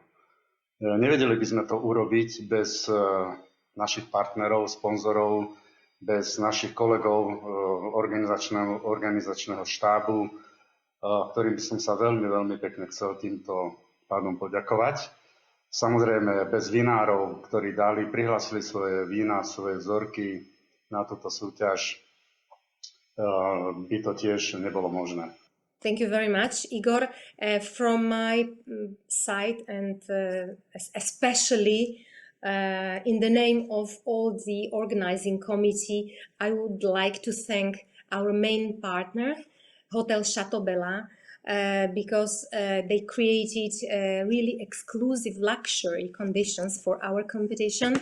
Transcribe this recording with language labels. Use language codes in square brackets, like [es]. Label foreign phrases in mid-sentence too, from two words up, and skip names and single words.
[sk] Nevedeli by sme to urobiť bez našich partnerov, sponzorov, bez našich kolegov organizačného štábu, ktorým by som sa veľmi pekne chcel týmto pádom poďakovať. Samozrejme bez vinárov, ktorí prihlásili svoje vína, svoje vzorky na túto súťaž, by to tiež nebolo možné. [en] Thank you very much, Igor. From my side and especially in the name of all the organizing committee, I would like to thank our main partner, Hotel Château Béla, because they created really exclusive luxury conditions for our competition.